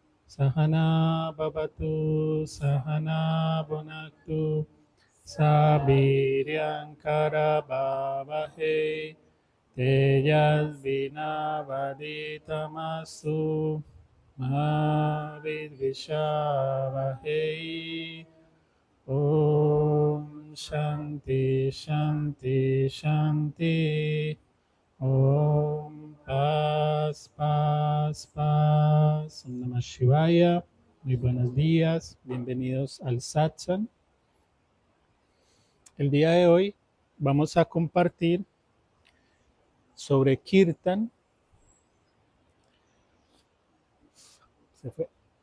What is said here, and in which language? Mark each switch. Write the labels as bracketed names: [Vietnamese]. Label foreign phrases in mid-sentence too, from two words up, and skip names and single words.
[Sanskrit] Sahana Bhavatu Sahana Bhunaktu Sabiryankara Bhavahe Tejasvinavaditamasu Mahavidvishavahe. Om Shanti Shanti Shanti. [Spanish] Om Paz Paz Paz. [Sanskrit] Om Namah Shivaya. [Spanish] Muy buenos días. Bienvenidos al Satsang. El día de hoy vamos a compartir sobre Kirtan. Se fue.